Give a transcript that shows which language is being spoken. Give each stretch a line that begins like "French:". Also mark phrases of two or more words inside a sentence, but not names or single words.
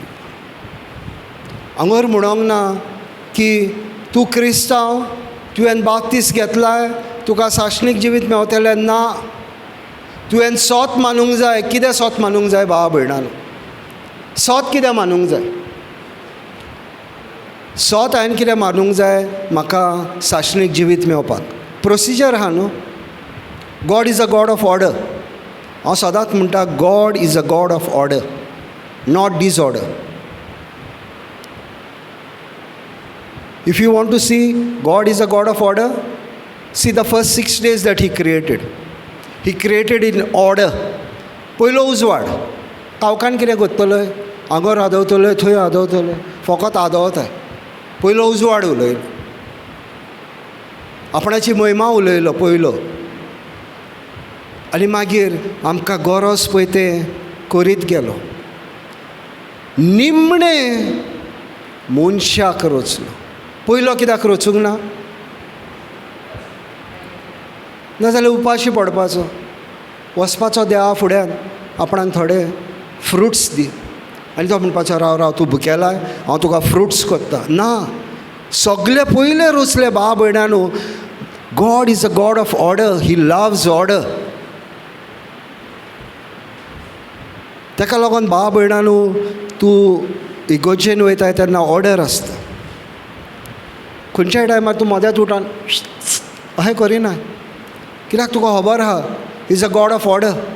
Konkani: हांगर म्हणोंक ना की तूं क्रिस्तांव, तुवें बाप्तीस घेतलाय, तुका साश्णीक जिवीत मेवतलें. ना, तुवें सोत मानूंक जाय. कितें सोत मानूंक जाय भाव भयणानो? सोत कितें मानूंक जाय? सोत हांवें कितें मानूंक जाय? म्हाका साश्णीक जिवीत मेवपाक प्रोसिजर आहा न्हू.
English: God is a God of order.
Konkani: हांव सदांच म्हणटा,
English: God is a God of order, not disorder. If you want to see God is a God of order, see the first 6 days that He created. He created in order.
Konkani: पयलो उजवाड. कावकान कितें करतलोय? हांगर आदवतलोय, थंय आदवतलोय, फकत आदवताय. पयलो उजवाड उलयलो, आपणाची महिमा उलयलो पयलो, आनी मागीर आमकां गरज पळय तें करीत गेलो. निमणें मनशाक रचलो. पयलो कित्याक रचूंक ना? नाजाल्यार उपाशी पडपाचो, वचपाचो देवा फुड्यान, आपणाक थोडे फ्रुट्स दी, आनी तो म्हणपाचो राव राव तूं भुकेलाय, हांव तुका फ्रुट्स करता. ना, सगळे पयले रचले भाव भयणानू.
English: God is a God of order. He loves order.
Konkani: ताका लागून भाव भयणानू तूं इगोर्जेन वयता तेन्ना ऑर्डर आसता. खंयच्याय टायमार तूं मदेंच उठान अशें करिना. कित्याक तुका खबर आहा
English: is a God of order.